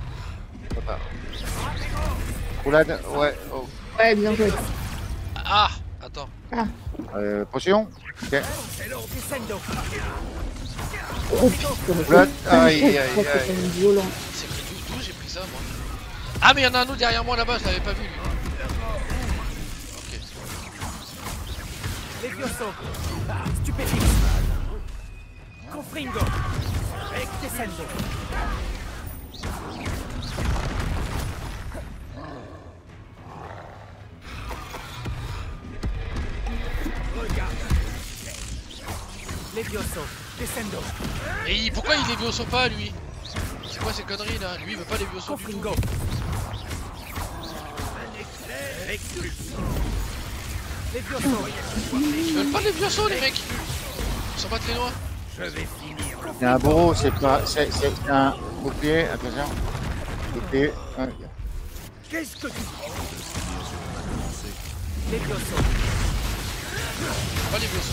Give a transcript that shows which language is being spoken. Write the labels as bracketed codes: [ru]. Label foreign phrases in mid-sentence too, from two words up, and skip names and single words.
[fr] Roulade, ouais. Oh. Ouais, bien joué. Ah, attends. Ah. Potion. Ok. Oh putain. Roulade. Aïe, aïe, aïe. C'est violent. C'est pris d'où j'ai pris ça moi? Ah mais y'en a un autre derrière moi là-bas, je l'avais pas vu lui. Ok. Levioso. Stupéfixe. Confringo. Rectescendo. Levioso. Descendo. Et pourquoi il Levioso pas lui? C'est quoi ces conneries là? Lui il veut pas Levioso du tout. Confringo. Levioso. Ils veulent pas Levioso les mecs. Ils sont pas très loin. C'est un bourreau, c'est pas. C'est un bouclier, attention. Bouclier. Qu'est-ce que tu Levioso. Pas Levioso.